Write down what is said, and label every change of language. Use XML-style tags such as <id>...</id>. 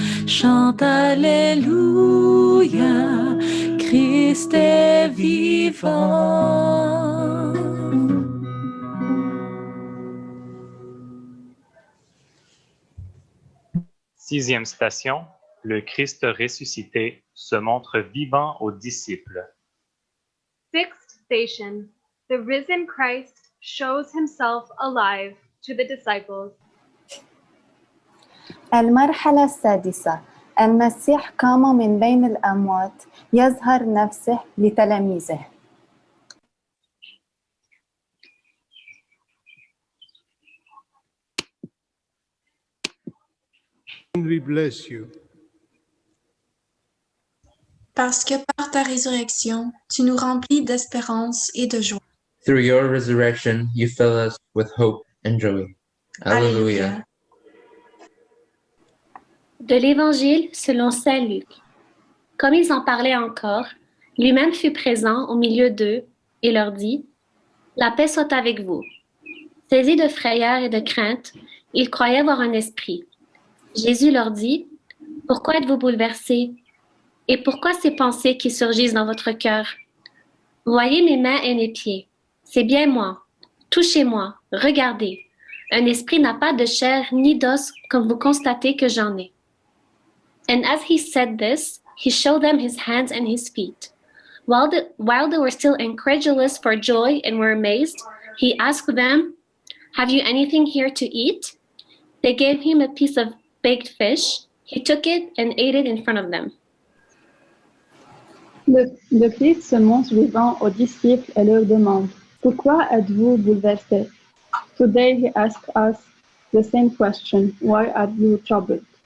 <fr>Chante Alléluia, Christ est vivant. Sixième station, le Christ ressuscité se montre vivant aux disciples.</fr> <en>Sixth station, the risen Christ shows himself alive to the disciples.</en> <ar>المرحلة السادسة، المسيح قام من بين الأموات يظهر نفسه لتلاميذه.</ar> <en>We bless you.</en> <fr>Parce que par ta résurrection, tu nous remplis d'espérance et de joie.</fr> <en>Through your resurrection, you fill us with hope and joy. Alleluia.</en> <fr>De l'Évangile selon saint Luc. Comme ils en parlaient encore, lui-même fut présent au milieu d'eux et leur dit: La paix soit avec vous. Saisis de frayeur et de crainte, ils croyaient voir un esprit. Jésus leur dit: Pourquoi êtes-vous bouleversés? Et pourquoi ces pensées qui surgissent dans votre cœur? Voyez mes mains et mes pieds. C'est bien moi. Touchez-moi. Regardez. Un esprit n'a pas de chair ni d'os, comme vous constatez que j'en ai.</fr> <en>And as he said this, he showed them his hands and his feet. While they were still incredulous for joy and were amazed, he asked them, Have you anything here to eat? They gave him a piece of baked fish. He took it and ate it in front of them.</en> <fr>Le Christ se montre vivant aux disciples et leur demande: Pourquoi êtes-vous bouleversés?</fr> <en>Today he asks us the same question: Why are you troubled?</en>